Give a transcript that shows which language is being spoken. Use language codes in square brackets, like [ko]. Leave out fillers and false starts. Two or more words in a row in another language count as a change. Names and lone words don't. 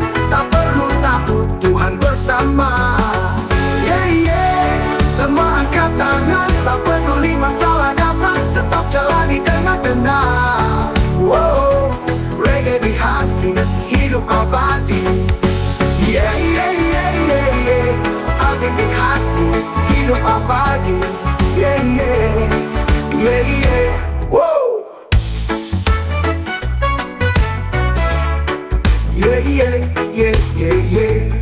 [id] Tak perlu takut, Tuhan bersama. [en] Yeah, yeah. [id] Semua angkat tangan, tak peduli masalah datang. Tetap jalani dengan tenang. Wow, reggae di hati, hidup abadi. [en] Yeah, yeah, yeah, yeah, yeah. [id] Reggae di hati, hidup abadi. [en] Yeah, yeah, yeah, yeah. Wow. Yeah, yeah, yeah, yeah, yeah.